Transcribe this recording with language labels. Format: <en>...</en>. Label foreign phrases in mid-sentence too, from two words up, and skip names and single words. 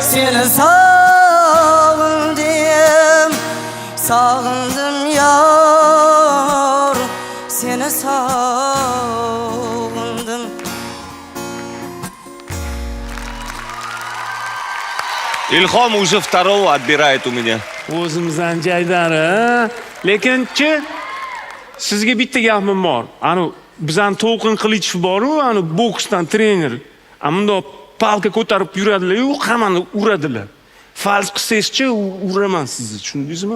<uz>seni sog'indim Sog'indim yor, seni sog'indim</uz> <ru>Ilhom уже второго отбирает у меня.</ru> <uz>O'zimizdan jaydari. Lekinchi sizga bitta gapim bor. Ani bizdan To'lqin Qilichev bor-ku, ani boksdan trener. Ammo palka ko'tarib yuradilar-yu, hammani uradilar. Fals qilsangiz-chi, uraman sizni, tushundingizmi?</uz>